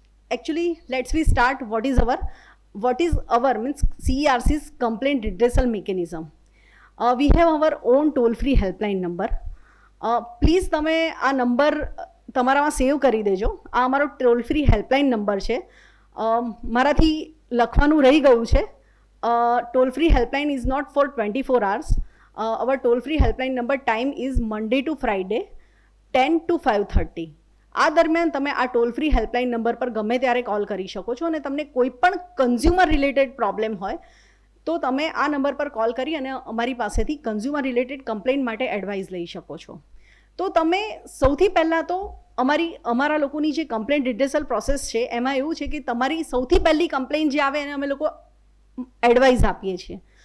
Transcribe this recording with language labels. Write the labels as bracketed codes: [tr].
[en] Actually, let's we start. What is our means CERC's complaint redressal mechanism. We have our own toll-free helpline number. [gu] Please તમે આ number તમારામાં સેવ કરી દેજો. આ અમારો ટોલ ફ્રી હેલ્પલાઇન નંબર છે. મારાથી લખવાનું રહી ગયું છે. [en] Toll free helpline is not for 24 hours. Our toll free helpline number time is Monday to Friday 10 to 5:30. [gu] આ દરમિયાન તમે આ ટોલ ફ્રી હેલ્પલાઇન નંબર પર ગમે ત્યારે કોલ કરી શકો છો અને તમને કોઈ પણ કન્ઝ્યુમર રિલેટેડ પ્રોબ્લેમ હોય તો તમે આ નંબર પર કોલ કરી અને અમારી પાસેથી કન્ઝ્યુમર રિલેટેડ કમ્પ્લેઇન્ટ માટે એડવાઇસ લઈ શકો છો. તો તમે સૌથી પહેલાં તો અમારા લોકોની જે કમ્પ્લેઇન્ટ રિડ્રેસલ પ્રોસેસ છે એમાં એવું છે કે તમારી સૌથી પહેલી કમ્પ્લેઇન્ટ જે આવે એને અમે લોકો એડવાઇસ આપીએ છીએ.